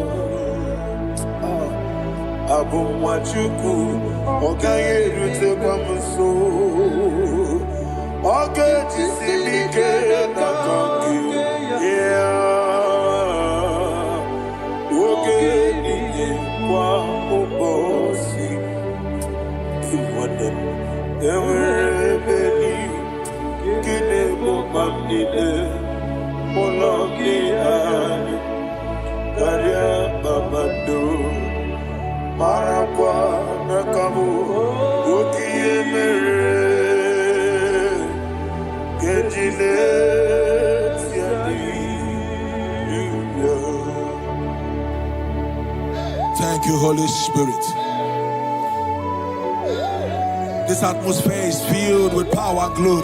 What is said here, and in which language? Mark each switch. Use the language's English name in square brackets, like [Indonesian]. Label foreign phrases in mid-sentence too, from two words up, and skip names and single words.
[English] abumwachuku okaye rute kwamuso okay, tisimike nakangi, yeah. Okay, niye kwa ubosi, iwanem ewerebeni, kine mumamnine, mologi ani, karia babando, marakwa nakabu, ukiemere. Thank you, Holy Spirit. This atmosphere is filled with power and glory.